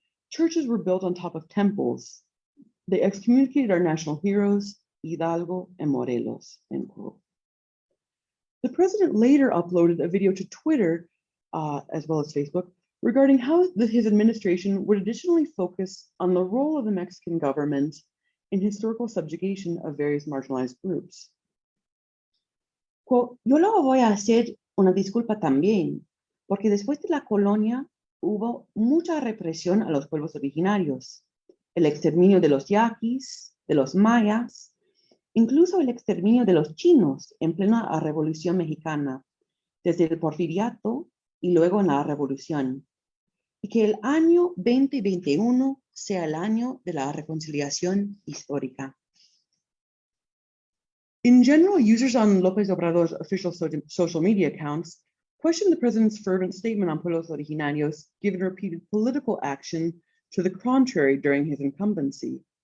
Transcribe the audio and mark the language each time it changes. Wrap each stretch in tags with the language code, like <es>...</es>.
<en>Churches were built on top of temples. They excommunicated our national heroes, Hidalgo and Morelos, end quote. The president later uploaded a video to Twitter, as well as Facebook, regarding how his administration would additionally focus on the role of the Mexican government in historical subjugation of various marginalized groups.</en> <es>Quote, yo luego voy a hacer una disculpa también, porque después de la colonia hubo mucha represión a los pueblos originarios, el exterminio de los yaquis, de los mayas, incluso el exterminio de los chinos en plena Revolución Mexicana, desde el Porfiriato y luego en la Revolución, y que el año 2021 sea el año de la reconciliación histórica.</es> <en>In general, users on López Obrador's official social media accounts questioned the president's fervent statement on pueblos originarios, given repeated political action to the contrary during his incumbency.</en>